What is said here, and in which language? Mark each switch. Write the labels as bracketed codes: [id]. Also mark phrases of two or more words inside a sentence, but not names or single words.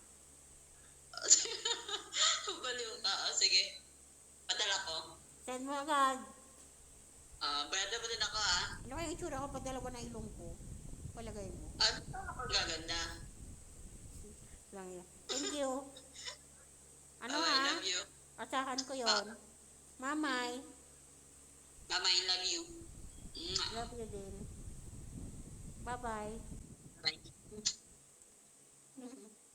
[tl] Baliw ka. Sige. Padala ko. Send mo agad. Bayada mo din ako, ha? Ano kayong itsura ko pag dalawa na ilong ko? Palagay mo. Ano ako gaganda? Lang yan. [en] Thank you. Ano I [tl] ha? [en] love you. [tl] Asahan ko yon. Mamay. [en] Mama, I love you. Love you [tl] din. [en] Bye-bye. Bye.